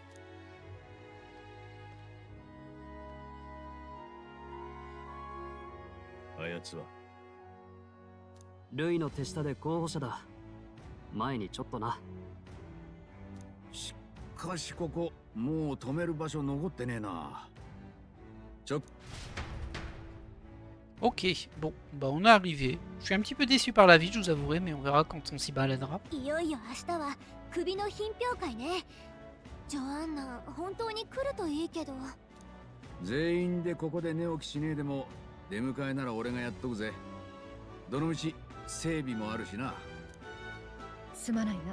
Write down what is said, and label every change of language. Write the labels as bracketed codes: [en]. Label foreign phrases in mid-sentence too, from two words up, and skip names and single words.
[ja] あやつはルイの手下で候補者だ。前にちょっとな。しかしここもう止める場所残ってねえな。 [fr] Ok, bon, bah on est arrivé. Je suis un petit peu déçu par la vie, je vous avouerai, mais on verra quand on s'y baladera. [ja] いよいよ明日は首の品評会ね。ジョアンナ、本当に来るといいけど。全員でここで寝起きしねえでも出迎えなら俺がやっとくぜ。どのうち整備もあるしな。すまないな。